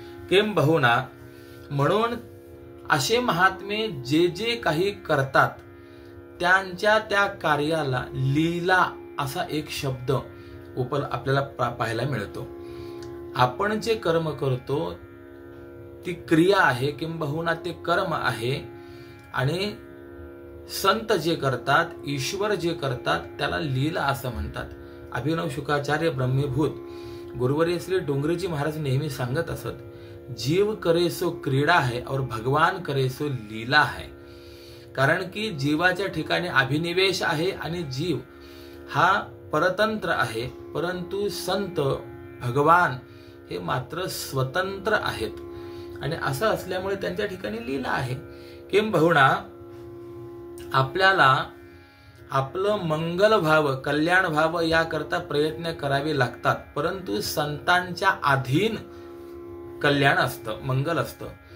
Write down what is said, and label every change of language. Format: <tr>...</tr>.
<mr>किंबहुना म्हणून असे महात्मे जे जे काही करतात त्यांच्या त्या कार्याला लीला असा एक शब्द आपल्याला पाहायला मिळतो. आपण जे कर्म करतो ती क्रिया आहे, किंबहुना ते कर्म आहे. आणि संत जे करतात, ईश्वर जे करतात त्याला लीला असं म्हणतात. अभिनव शुकाचार्य ब्रह्मीभूत गुरुवर्य श्री डोंगरेजी महाराज नेहमी सांगत असत,</mr> <hi>जीव करे सो क्रीडा है और भगवान करे सो लीला है.</hi> <mr>कारण की जीवाच्या ठिकाणी अभिनिवेश आहे आणि जीव हा परतंत्र आहे, परंतु संत भगवान हे मात्र स्वतंत्र आहेत. आणि असं असल्यामुळे त्यांच्या ठिकाणी लीला आहे. किंबहुना आपल्याला आपलं मंगल व्हावं, कल्याण व्हावं याकरता प्रयत्न करावे लागतात, परंतु संतांच्या अधीन कल्याण असतं, मंगल असतं.</mr>